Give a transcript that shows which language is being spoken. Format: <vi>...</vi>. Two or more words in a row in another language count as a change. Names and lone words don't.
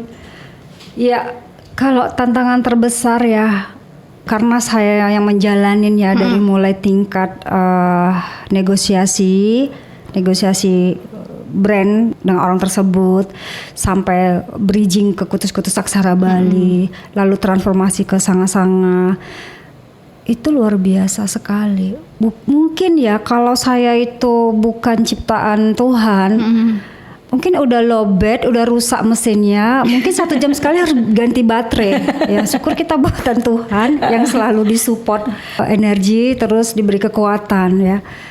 <id>Ya, kalau tantangan terbesar ya karena saya yang menjalanin ya dari mulai tingkat negosiasi brand dengan orang tersebut sampai bridging ke Kutus-Kutus Aksara Bali, lalu transformasi ke Sanga-Sanga. Itu luar biasa sekali. Mungkin ya kalau saya itu bukan ciptaan Tuhan, mungkin udah lowbat, udah rusak mesinnya, mungkin 1 jam sekali harus ganti baterai. Ya syukur kita buatan Tuhan yang selalu disupport energi, terus diberi kekuatan ya.</id>